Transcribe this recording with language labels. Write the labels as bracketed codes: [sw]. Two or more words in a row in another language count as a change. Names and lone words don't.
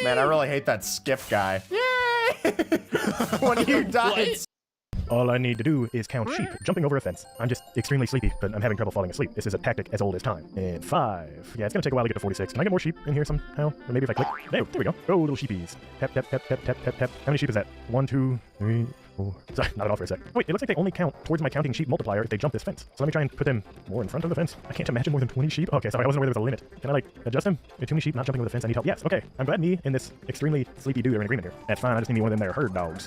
[en] Man, I really hate that skip guy. Yay! When you die, all I need to do is count sheep jumping over a fence. I'm just extremely sleepy, but I'm having trouble falling asleep. This is a tactic as old as time. And 5. Yeah, it's gonna take a while to get to 46. Can I get more sheep in here somehow? Or maybe if I click. There we go. Oh, little sheepies. Tap, tap, tap, tap, tap, tap, tap. How many sheep is that? 1, 2, 3, 4. Sorry, not at all for a sec. Wait, it looks like they only count towards my counting sheep multiplier if they jump this fence. So let me try and put them more in front of the fence. I can't imagine more than 20 sheep. Okay, sorry, I wasn't aware there was a limit. Can I, like, adjust them? Too many sheep not jumping over the fence. I need help. Yes, okay. I'm glad me and this extremely sleepy dude are in agreement here. That's fine. I just need one of them there herd dogs.